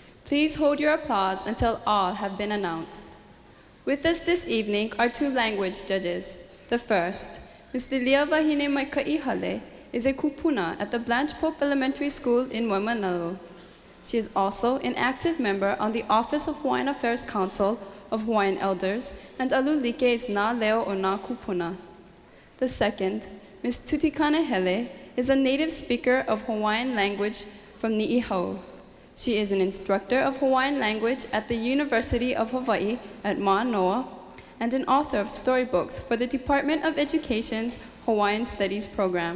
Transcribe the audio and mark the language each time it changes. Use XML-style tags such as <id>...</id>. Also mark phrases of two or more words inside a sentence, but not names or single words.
<en>Please hold your applause until all have been announced. With us this evening are two language judges. The first, Ms. Lilia Vahine Maikaihale, is a kupuna at the Blanche Pope Elementary School in Waimanalo. She is also an active member on the Office of Hawaiian Affairs Council of Hawaiian Elders, and Alulike is na leo o na kupuna. The second, Ms. Tutikane Hele, is a native speaker of Hawaiian language from Ni'ihau. She is an instructor of Hawaiian language at the University of Hawaii at Manoa and an author of storybooks for the Department of Education's Hawaiian Studies program.</en>